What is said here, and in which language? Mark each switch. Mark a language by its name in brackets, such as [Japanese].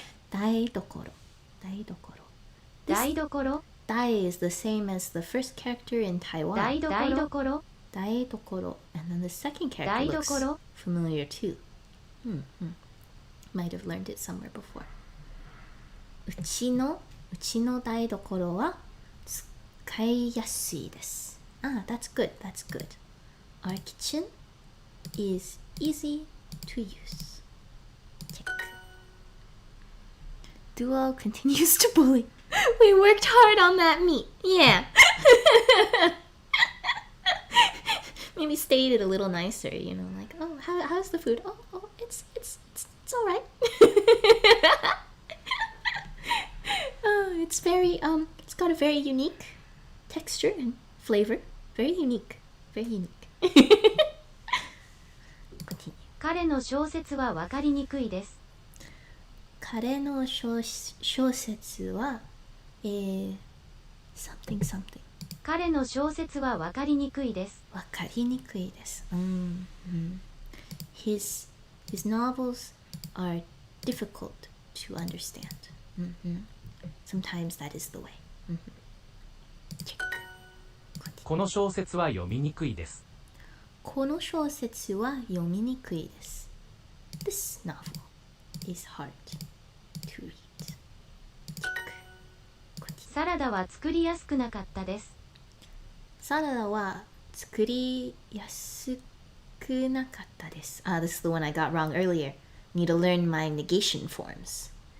[Japanese] 台所。台所。 [English] Dai is the same as the first character in Taiwan. [Japanese] 台所。台所. [English] And then the second character looks familiar too. Might have learned it somewhere before. [Japanese] うちの台所は使いやすいです。 [English] That's good. Our kitchen is easy to use. Check. Duo continues to bully. We worked hard on that meat. Yeah. maybe state it a little nicer, you know, like, oh, how's the food? Oh, it's all right. Oh, it's very it's got a very unique texture and flavor. Very unique. Very unique. Continue. [Japanese] 彼の小説はわかりにくいです。彼の小説は、 [English] something something. [Japanese] 彼の小説はわかりにくいです。わかりにくいです。 [English] His novels are difficult to understand. Sometimes that is the way. Check. [Japanese] この小説は読みにくいです。この小説は読みにくいです。 [English] This novel is hard to read. Check. [Japanese] サラダは作りやすくなかったです。サラダは作りやすくなかったです。 [English] This is the one I got wrong earlier. Need to learn my negation forms.